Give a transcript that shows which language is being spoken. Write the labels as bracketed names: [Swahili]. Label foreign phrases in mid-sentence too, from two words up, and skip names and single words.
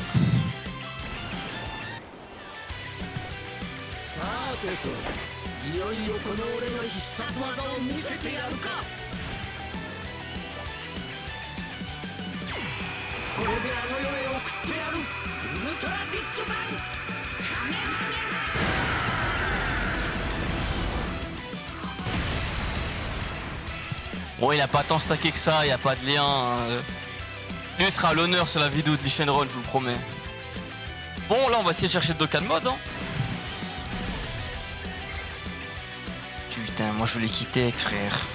[Japanese] さてといよいよこの俺の必殺技を見せてやるか。これであの世へ送ってやる。ウルトラビッグバンカメハメハ。 [French] Bon, il a pas tant stacké que ça, il y a pas de lien. Lui sera à l'honneur sur la vidéo de Lee Shenron, je vous le promets. Bon, là, on va essayer de chercher Dokkan Mode. Hein. Putain, moi je voulais quitter, frère.